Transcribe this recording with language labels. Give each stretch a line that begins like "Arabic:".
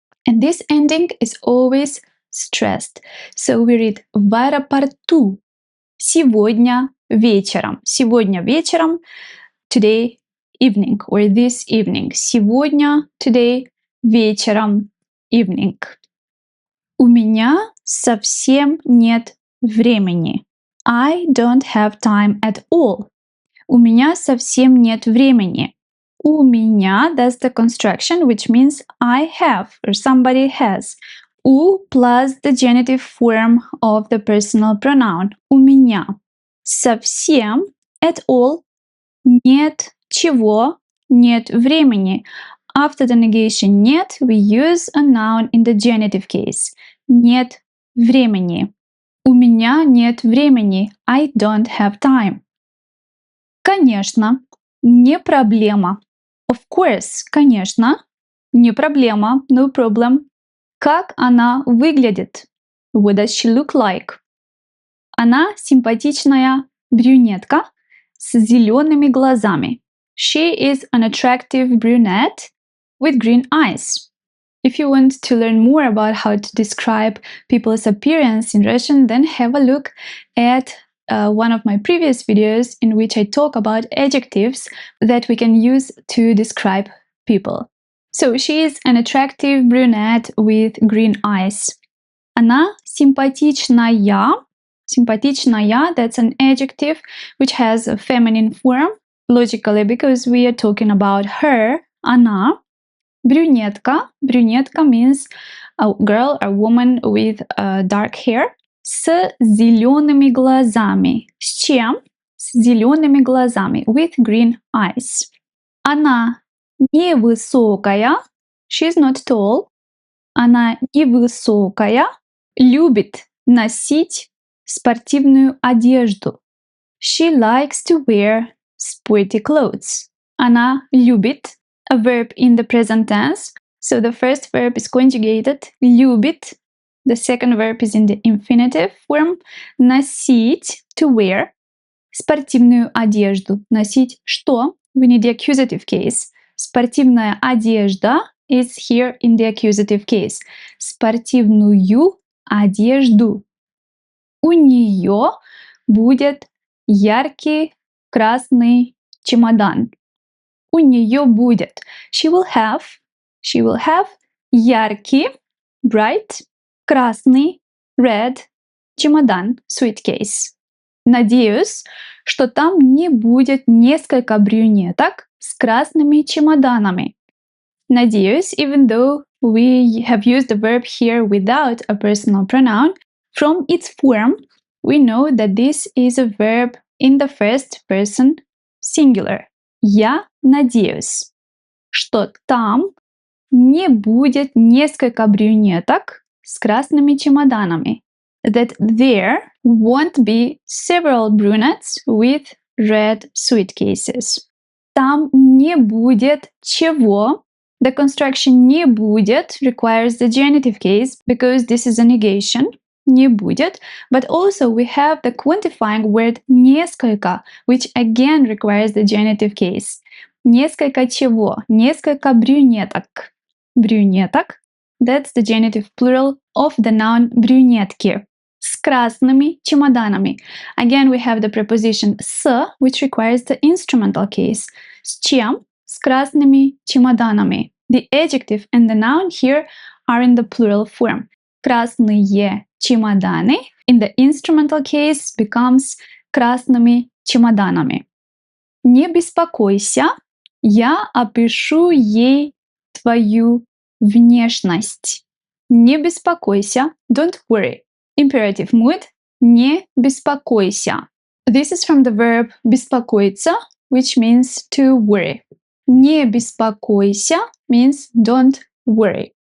English: And this ending is always stressed. So we read
Russian: в аэропорту. Сегодня вечером. Сегодня вечером.
English: Today evening or this evening. Сегодня, today, вечером, evening.
Russian: У меня совсем нет времени.
English: I don't have time at all.
Russian: У меня совсем нет времени. У меня,
English: that's the construction, which means I have or somebody has. У plus the genitive form of the personal pronoun.
Russian: У меня. Совсем,
English: at all,
Russian: нет чего, нет времени.
English: After the negation нет, we use a noun in the genitive case.
Russian: Нет времени. У меня нет времени.
English: I don't have time.
Russian: Конечно, не проблема.
English: Of course, конечно.
Russian: Не проблема,
English: no problem.
Russian: Как она выглядит?
English: What does she look like?
Russian: Она симпатичная брюнетка с зелеными глазами.
English: She is an attractive brunette with green eyes. If you want to learn more about how to describe people's appearance in Russian, then have a look at one of my previous videos in which I talk about adjectives that we can use to describe people. So she is an attractive brunette with green eyes.
Russian: Она симпатичная.
English: Симпатичная, that's an adjective which has a feminine form, logically, because we are talking about her, она.
Russian: Брюнетка.
English: Брюнетка means a girl, a woman with dark hair.
Russian: С зелеными глазами. С чем? С зелеными глазами.
English: With green eyes.
Russian: Она невысокая.
English: She's not tall.
Russian: Она невысокая. Любит носить спортивную одежду.
English: She likes to wear sporty clothes.
Russian: Она любит.
English: A verb in the present tense. So the first verb is conjugated.
Russian: Любит.
English: The second verb is in the infinitive form.
Russian: Носить.
English: To wear.
Russian: Спортивную одежду. Носить что?
English: We need the accusative case.
Russian: Спортивная одежда
English: is here in the accusative case.
Russian: Спортивную одежду. У нее будет яркий красный чемодан. У нее будет.
English: She will have яркий, bright, красный, red, чемодан, suitcase.
Russian: Надеюсь, что там не будет несколько брюнеток с красными чемоданами.
English: Надеюсь, even though we have used the verb here without a personal pronoun, from its form, we know that this is a verb in the first person singular.
Russian: Я надеюсь, что там не будет несколько брюнеток с красными чемоданами.
English: That there won't be several brunettes with red suitcases.
Russian: Там не будет чего.
English: The construction
Russian: не будет
English: requires the genitive case because this is a negation.
Russian: Не будет.
English: But also we have the quantifying word несколько, which again requires the genitive case.
Russian: Несколько чего? Несколько брюнеток. Брюнеток.
English: That's the genitive plural of the noun брюнетки.
Russian: С красными чемоданами.
English: Again, we have the preposition с, which requires the instrumental case.
Russian: С чем? С красными чемоданами.
English: The adjective and the noun here are in the plural form.
Russian: Красные чемоданы
English: in the instrumental case becomes
Russian: красными чемоданами. Не беспокойся, я опишу ей твою внешность. Не беспокойся,
English: don't worry. Imperative mood,
Russian: не беспокойся.
English: This is from the verb беспокоиться, which means to worry.
Russian: Не беспокойся
English: means don't worry.